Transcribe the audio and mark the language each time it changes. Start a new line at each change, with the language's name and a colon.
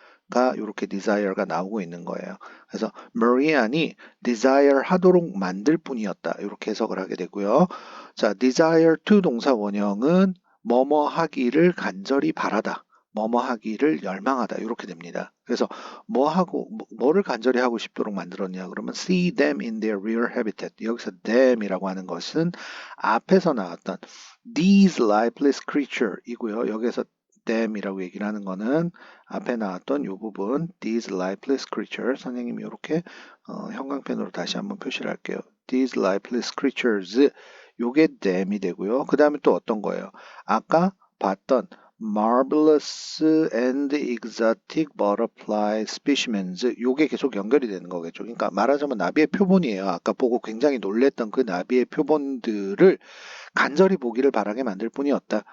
Korean: 가 이렇게 desire가 나오고 있는 거예요. 그래서 Marianne이 desire 하도록 만들 뿐이었다. 이렇게 해석을 하게 되고요. 자, desire to 동사 원형은 뭐뭐 하기를 간절히 바라다. 뭐뭐 하기를 열망하다. 이렇게 됩니다. 그래서 뭐를 간절히 하고 싶도록 만들었냐?
English: 그러면 see them in their real habitat.
Korean: 여기서 them이라고 하는 것은 앞에서 나왔던
English: these lifeless creature
Korean: 이고요. 여기서 them이라고 얘기를 하는 거는 앞에 나왔던 이 부분
English: these lifeless creature
Korean: 선생님이 이렇게 형광펜으로 다시 한번 표시를 할게요.
English: these lifeless creatures 요게 them이 되고요.
Korean: 그 다음에 또 어떤 거예요? 아까 봤던
English: marvelous and exotic butterfly specimens
Korean: 요게 계속 연결이 되는 거겠죠. 그러니까 말하자면 나비의 표본이에요. 아까 보고 굉장히 놀랬던 그 나비의 표본들을 간절히 보기를 바라게 만들 뿐이었다.